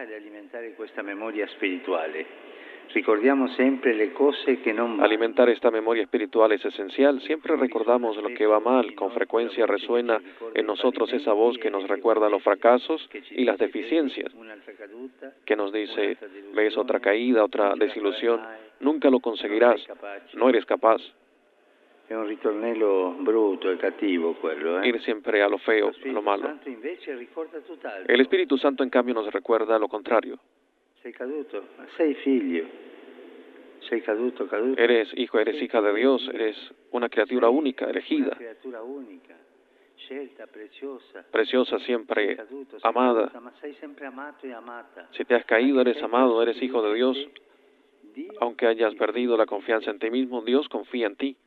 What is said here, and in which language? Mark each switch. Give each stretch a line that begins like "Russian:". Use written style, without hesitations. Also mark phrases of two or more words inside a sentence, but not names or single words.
Spanish: Alimentar esta memoria espiritual es esencial. Siempre recordamos lo que va mal. Con frecuencia resuena en nosotros esa voz que nos recuerda los fracasos y las deficiencias, que nos dice, ves otra caída, otra desilusión, nunca lo conseguirás, no eres capaz.
Italian: È un ritornello brutto e cattivo quello,
Spanish: Ir siempre a lo feo, a lo malo. El Espíritu Santo, en cambio, nos recuerda lo contrario.
Italian: Sei caduto, sei figlio, sei caduto.
Spanish: Eres hijo, eres hija de Dios, eres una criatura única, elegida, preciosa, siempre amada. Si te has caído, eres amado, eres hijo de Dios. Aunque hayas perdido la confianza en ti mismo, Dios confía en ti.